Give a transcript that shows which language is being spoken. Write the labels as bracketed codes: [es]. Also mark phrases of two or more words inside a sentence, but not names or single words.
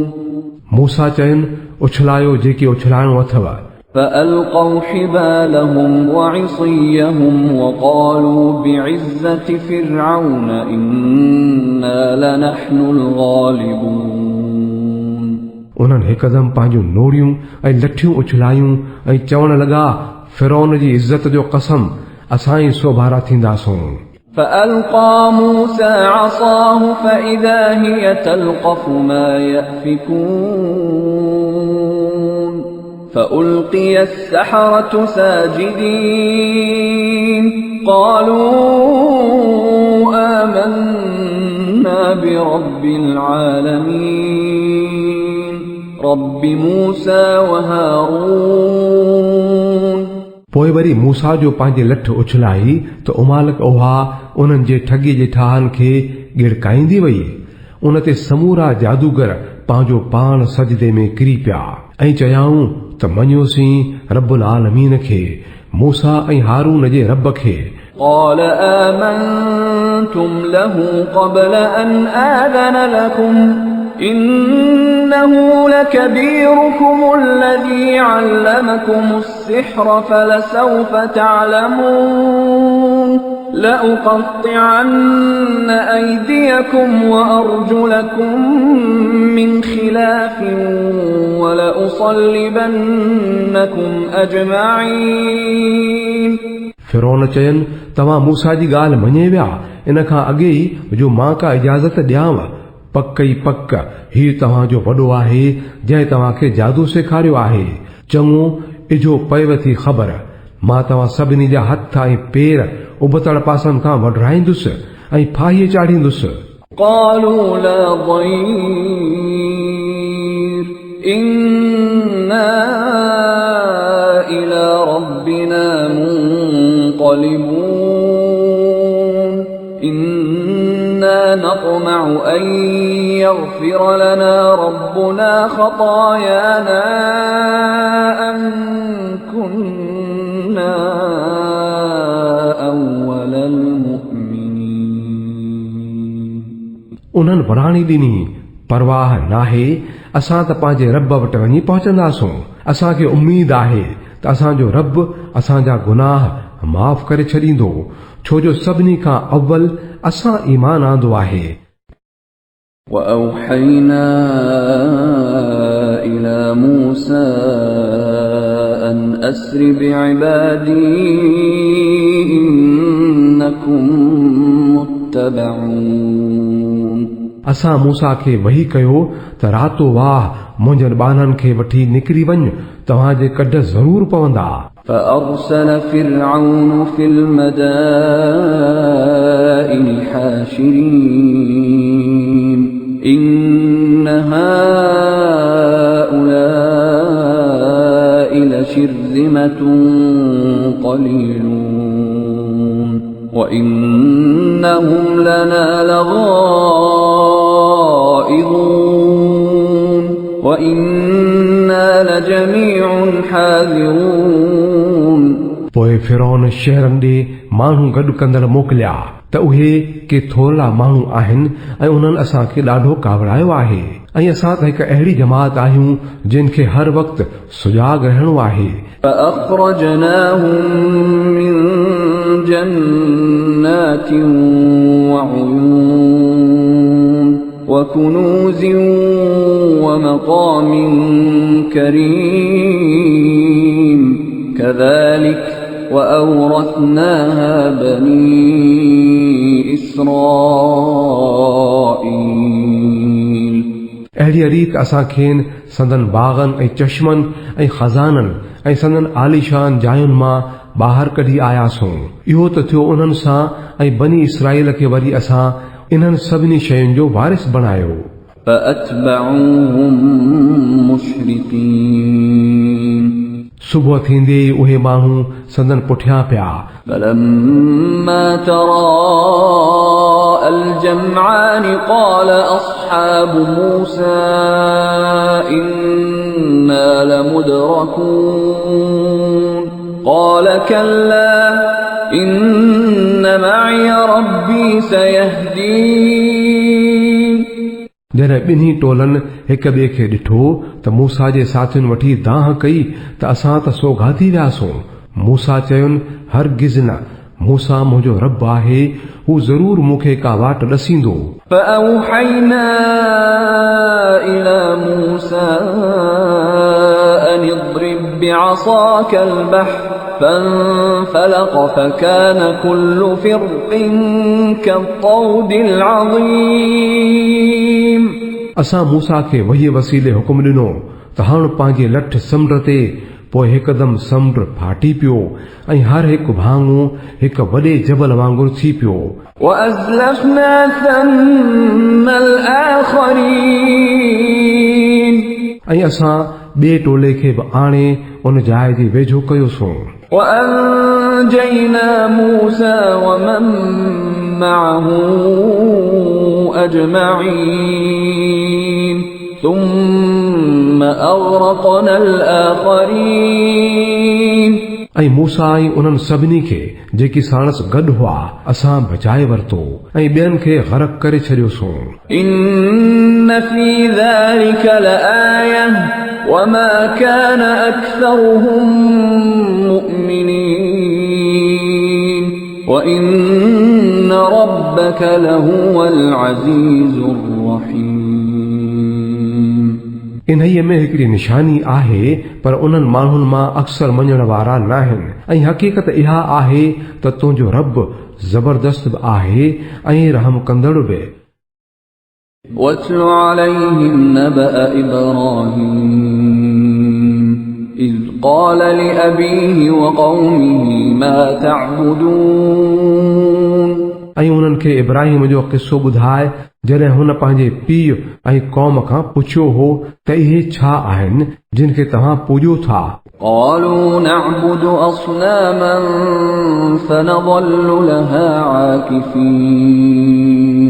[sd] मूसा चयुनि उछलायो जेके उछलाइणो अथव। [ar] فألقوا حبالهم وعصيهم وقالوا بعزة فرعون إنا لنحن الغالبون [sd] उन्हनि हिकदम पंहिंजूं नोड़ियूं ऐं लठियूं उछलायूं ऐं चवण लॻा फिरौन जी इज़त जो कसम असां ई सोभारा थींदासूं। [ar] فألقى موسى عصاه فإذا هي تلقف ما يأفكون فألقي السحرة ساجدين قالوا آمنا برب العالمين رب موسى وهارون [sd] पोइ वरी मूसा जो पंहिंजे लठ उछलाई त उमालक उहा उन्हनि जे ठगी जे ठाहनि खे गिड़काईंदी वई। उन ते समूरा जादूगर पंहिंजो पाण सजदे में किरी पिया ऐं चयाऊं त मञियोसीं रब्बुल आलमीन खे, मूसा ऐं हारून जे रब खे। [ar] قال آمنتم له قبل أن آذن لكم إنه لكبيركم الذي علمكم السحر فلسوف تعلمون لأقطعن أيديكم وأرجلكم من خلاف ولأصلبنكم أجمعين [sd] फिरौन चयनि तव्हां मूसा जी ॻाल्हि मञे विया, इन खां अॻे ई जो मां का इजाज़त ॾियांव, पक ई पक हीउ तव्हांजो वॾो आहे जंहिं तव्हांखे जादू सेखारियो आहे। चङो इजो पयव थी ख़बर, मां तव्हां सभिनी जा हथ ऐं पेर उबतड़ पासनि खां वढराईंदुसि ऐं फाहीअ चाढ़ींदुसि। [ar] قالوا لا ضير إنا إلى ربنا منقلبون إنا نطمع أن يغفر لنا ربنا خطايانا أن كنا أول المؤمنين [sd] उन्हनि वराणी ॾिनी, परवाह नाहे, असां त पंहिंजे रब वटि वञी पहुचंदासूं। असांखे उम्मीद आहे त असांजो रब असांजा गुनाह माफ़ करे छॾींदो, छो जो सभिनी खां अव्वल असां ईमान आंदो आहे। [ar] وأوحينا إلى موسى أن أسر بعبادي إنكم متبعون [sd] असां मूसा खे वही कयो त रातो वाह मुंहिंजनि ॿारनि खे वठी निकिरी वञ, तव्हांजे कढ ज़रूर पवंदा। [ar] فأرسل فرعون في المدائن حاشرين إن هؤلاء لشرذمة قليلون وإنهم لنا لغائظون وإنا لجميع حاذرون [sd] पोइ फिरौन शहरनि ॾे माण्हू गॾु कंदड़ मोकिलिया त उहे के थोरा माण्हू आहिनि ऐं उन्हनि असांखे ॾाढो कावड़ायो आहे ऐं असां त हिकु अहिड़ी जमात आहियूं जिन खे हर वक़्तु सुजाॻ रहणो आहे [ar] فأخرجناهم من جنات وعيون وكنوز ومقام كريم كذلك وأورثناها بني إسرائيل [sd] अहिड़ी रीत असां खेनि संदन बाग़नि ऐं चश्मनि ऐं खज़ाननि ऐं संदन आलीशान जायुनि मां ॿाहिरि कढी आयासूं इहो त थियो उन्हनि सां ऐं बनी इसराईल खे वरी असां इन्हनि सभिनी शयुनि जो वारिस बणायो [ar] فأتبعوهم مشرقين [sd] सुबुह थींदे ई उहे माण्हू संदन पुठियां पिया [ar] فلما تراءى الجمعان قال أصحاب موسى إنا لمدركون قال كلا إن معي ربي سيهدين [sd] जॾहिं ॿिन्ही टोलनि हिक ॿिए खे ॾिठो त मूसा जे साथियुनि वठी दाह कई त असां त सोघा थी वियासूं मूसा चयुनि हरगिज़ न मूसा मुंहिंजो रब आहे हू ज़रूर मूंखे का वाट ॾसींदो [ar] فأوحينا إلى موسى أن اضرب بعصاك البحر فانفلق فكان كل فرق كالطود العظيم [sd] असां मूसा खे वही वसीले हुकुम ॾिनो त हण पंहिंजे लठ समुंड ते पोइ हिकदमि समुंड फाटी पियो ऐं हर हिकु भाङो हिकु वॾे जबल वांगुरु थी पियो [ar] وأزلفنا ثم الآخرين [sd] ऐं असां ॿिए टोले खे बि आणे उन जाइ जे वेझो कयोसीं [ar] وأنجينا موسى ومن معه أجمعين ثم أغرقنا الآخرين [sd] ऐं मूसा ऐं उन्हनि सभिनी खे जेकी साणस गॾु हुआ असां बचाए वरितो ऐं ॿियनि खे गरक़ करे छॾियोसीं [ar] إن في ذلك لآية وما كان أكثرهم مؤمنين وإن ربك لهو العزيز الرحيم [sd] इन्हीअ में हिकिड़ी निशानी आहे पर उन्हनि माण्हुनि मां अक्सर मञण वारा न आहिनि ऐं हक़ीक़त इहा आहे त तुंहिंजो रब ज़बरदस्त बि आहे ऐं रहम कंदड़ बि [ar] واتل عليهم نبأ إبراهيم إذ قال لأبيه وقومه ما تعبدون [sd] ऐं उन्हनि खे इब्राहिम जो किस्सो ॿुधाए जॾहिं हुन पंहिंजे पीउ ऐं क़ौम खां पुछियो हो त इहे छा आहिनि जिन खे तव्हां पूॼो था [ar] قالوا نعبد أصناما فنظل لها عاكفين